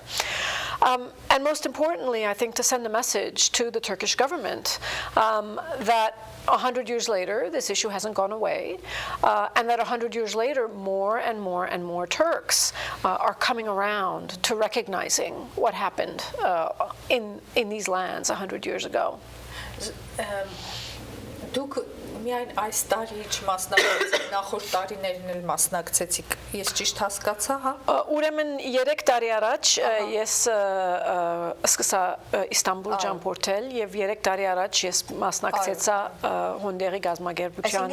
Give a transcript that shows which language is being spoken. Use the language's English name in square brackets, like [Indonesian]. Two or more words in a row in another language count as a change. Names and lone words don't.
[English] And most importantly, I think, to send a message to the Turkish government that 100 years later, this issue hasn't gone away, and that 100 years later, more and more and more Turks are coming around to recognizing what happened in these lands 100 years ago. [Armenian] Միայն այս տարի չմասնակցեցիք, նախորդ տարիներին էլ մասնակցեցիք, ես ճիշտ հասկացա, հա? Ուրեմն 3 տարի առաջ ես սկսա Իստանբուլ ճամփորդել եւ 3 տարի առաջ ես մասնակցեցա հոնդերի գազագերբության։